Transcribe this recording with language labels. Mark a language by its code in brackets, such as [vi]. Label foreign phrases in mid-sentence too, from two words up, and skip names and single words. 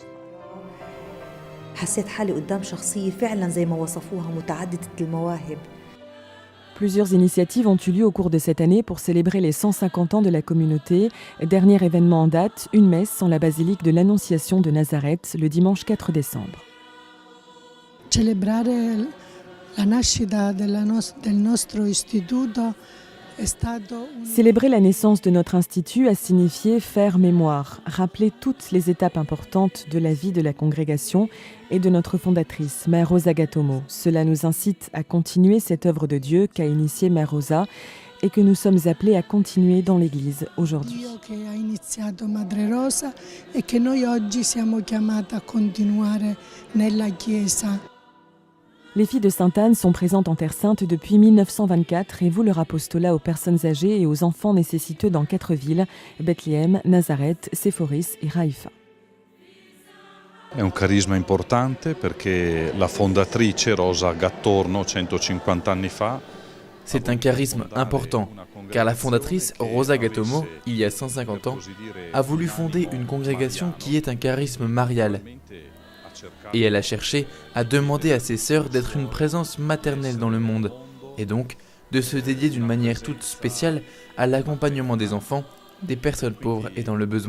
[fr] Plusieurs initiatives ont eu lieu au cours de cette année pour célébrer les 150 ans de la communauté. Dernier événement en date, une messe en la basilique de l'Annonciation de Nazareth le dimanche 4 décembre. [it] Celebrare la nascita del nostro istituto è stato [fr] Célébrer la naissance de notre institut a signifié faire mémoire, rappeler toutes les étapes importantes de la vie de la congrégation et de notre fondatrice, Mère Rosa Gatomo. Cela nous incite à continuer cette œuvre de Dieu qu'a initiée Mère Rosa et que nous sommes appelés à continuer dans l'Église aujourd'hui. [it] Dio che ha iniziato Madre Rosa e che noi oggi siamo chiamati a continuare nella Chiesa. [fr] Les filles de Sainte-Anne sont présentes en Terre Sainte depuis 1924 et vouent leur apostolat aux personnes âgées et aux enfants nécessiteux dans 4 villes, Bethléem, Nazareth, Séphoris et Haïfa. [it] È un carisma importante perché la fondatrice Rosa Gattorno 150 anni fa. [fr] C'est un charisme important, car la fondatrice Rosa Gatomo, il y a 150 ans, a voulu fonder une congrégation qui est un charisme marial. Et elle a cherché à demander à ses sœurs d'être une présence maternelle dans le monde, et donc de se dédier d'une manière toute spéciale à l'accompagnement des enfants, des personnes pauvres et dans le besoin.